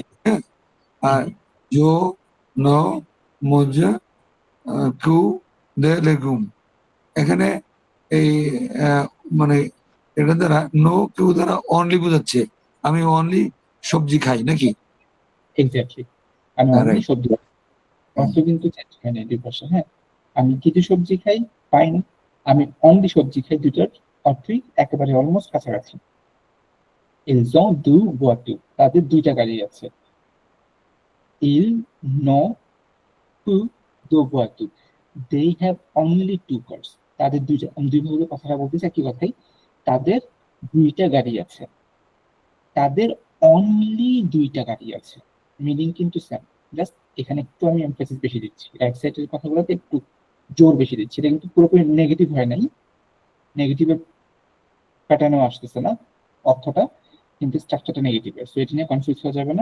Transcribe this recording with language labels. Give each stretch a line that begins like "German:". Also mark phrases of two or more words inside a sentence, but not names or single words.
Bangla: হ্যাঁ, আর
French: je ne mange que des légumes,
Bangla: এখানে এই মানে এটা দ্বারা নো কেউ দ্বারা অনলি বোঝাচ্ছে আমি অনলি সবজি খাই নাকি? এক্স্যাক্টলি, আমি অনলি রাইট। সবজি, অর্থ কিন্তু চেঞ্জ হয় না দুই পাশে। হ্যাঁ, আমি কিছু সবজি খাই, ফাইন, আমি অনলি সবজি খাই, দুটার অর্থই একেবারে অলমোস্ট কাছাকাছি।
French: ils ont deux voitures,
Bangla: তাদের দুইটা গাড়ি আছে।
French: ils n'ont plus deux voitures,
English: they have only two cars,
Bangla: তাদের দুইটা, আমি দুইভাবে কথাটা বলতেছি একই কথাই, তাদের দুইটা গাড়ি আছে, তাদের অনলি দুইটা গাড়ি আছে, মিনিং কিন্তু সেম। জাস্ট এখানে একটু আমি এমফাসিস বেশি দিচ্ছি,
English: right side
Bangla: কথাগুলোতে একটু জোর বেশি দিচ্ছি। এটা কিন্তু পুরোপুরি নেগেটিভ হয় নাই, নেগেটিভের প্যাটার্নেও আসতেছে না অর্থটা, কিন্তু স্ট্রাকচারটা নেগেটিভের, সো এটা নিয়ে কনফিউজ হয়ে যাবে না।